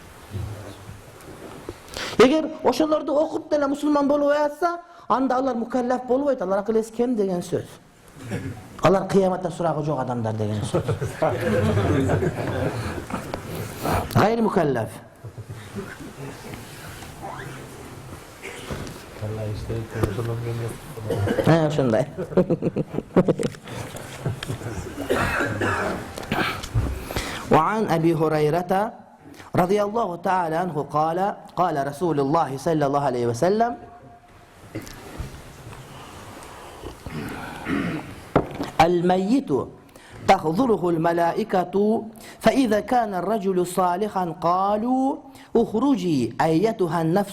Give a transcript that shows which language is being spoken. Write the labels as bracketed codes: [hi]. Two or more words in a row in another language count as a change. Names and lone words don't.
[ky] Эгер ошолорду окуп деле мусулман болбой атса, анда алар мукаллаф болбойт, алар акыл эси кем деген сөз. Алар кыяматта сурагы жок адамдар деген сөз. [ar] غير مكلف. [ky] Ошондой. [ar] وعن أبي هريرة رضي الله تعالى عنه قال رسول الله صلى الله عليه وسلم الميت تحضره الملائكة فإذا كان الرجل صالحا قالوا اخرجي أيتها النفس